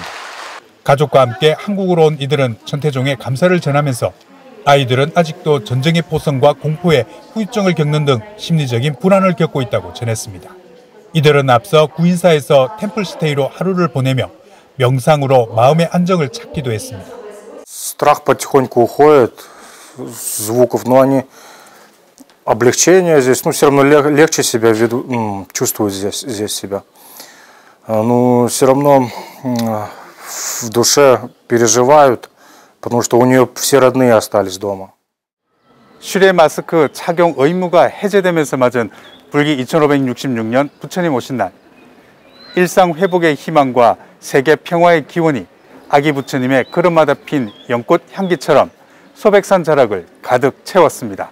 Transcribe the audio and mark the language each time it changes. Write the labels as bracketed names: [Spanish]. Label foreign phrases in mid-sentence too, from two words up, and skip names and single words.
[Korean] 가족과 함께 한국으로 온 이들은 천태종에 감사를 전하면서 아이들은 아직도 전쟁의 포성과 공포에 후유증을 겪는 등 심리적인 불안을 겪고 있다고 전했습니다. 이들은 앞서 구인사에서 템플스테이로 하루를 보내며 명상으로 마음의 안정을 찾기도 했습니다. [Russian] Страх потихоньку уходит, звуков, но они облегчение здесь, ну все равно легче себя чувствуют здесь себя. Ну все равно в душе переживают, потому что у нее все родные остались дома. [Korean] 실외 마스크 착용 의무가 해제되면서 맞은 불기 2566년 부처님 오신 날. 일상 회복의 희망과 세계 평화의 기원이 아기 부처님의 걸음마다 핀 연꽃 향기처럼 소백산 자락을 가득 채웠습니다.